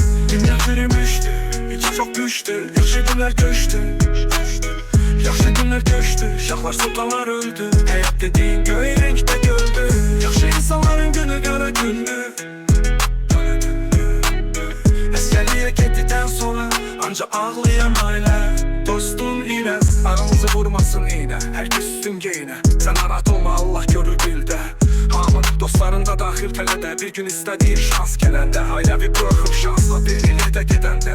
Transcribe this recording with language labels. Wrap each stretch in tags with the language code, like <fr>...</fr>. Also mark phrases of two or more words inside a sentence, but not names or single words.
<tr>Dünya çürümüştü, içi çok düştü. Yaxşı günler köçtü, yaxşı günler köçtü.</tr> <az>Şahlar sultanlar öldü.</az> <tr>Hayat dediğin göy renkte gördü. Yaxşı insanların günü kara gündü.</tr> <az>Əsgərliyə getdikdən sonra ancaq ağlayan ailə. Dostun ilə aranızı vurmasın iynə. Hər kəs üstün geyinə. Sən narahat olma, Allah görür dildə. Hamı dostların da daxil tələdə. Bir gün istədiyin şans gələndə. Ailəvi buraxıb şansla bir ildə gedəndə.</az>